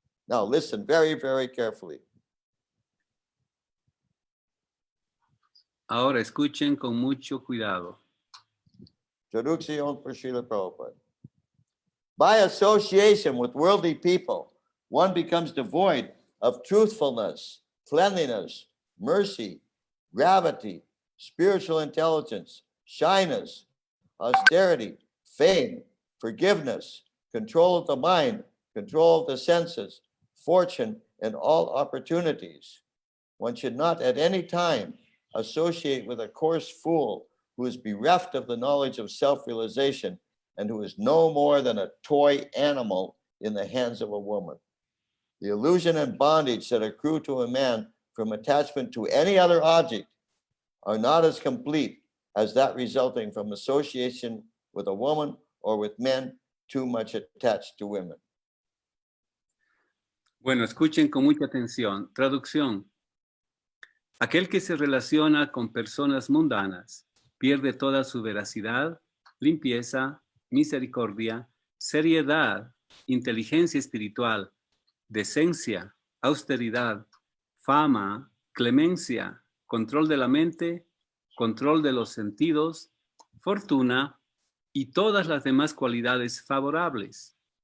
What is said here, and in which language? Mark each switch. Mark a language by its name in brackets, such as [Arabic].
[English] Now listen very, very carefully. [Spanish] Ahora escuchen con mucho cuidado. Traducción por Srila Prabhupada. [English] By association with worldly people, one becomes devoid of truthfulness, cleanliness, mercy, gravity, spiritual intelligence, shyness, austerity, fame, forgiveness, control of the mind, control of the senses, fortune, and all opportunities. One should not at any time associate with a coarse fool who is bereft of the knowledge of self-realization and who is no more than a toy animal in the hands of a woman. The illusion and bondage that accrue to a man from attachment to any other object are not as complete as that resulting from association with a woman or with men too much attached to women. [Spanish] Bueno, escuchen con mucha atención. Traducción. Aquel que se relaciona con personas mundanas pierde toda su veracidad, limpieza, misericordia, seriedad, inteligencia espiritual, decencia, austeridad, fama, clemencia, control de la mente, control de los sentidos, fortuna y todas las demás cualidades favorables.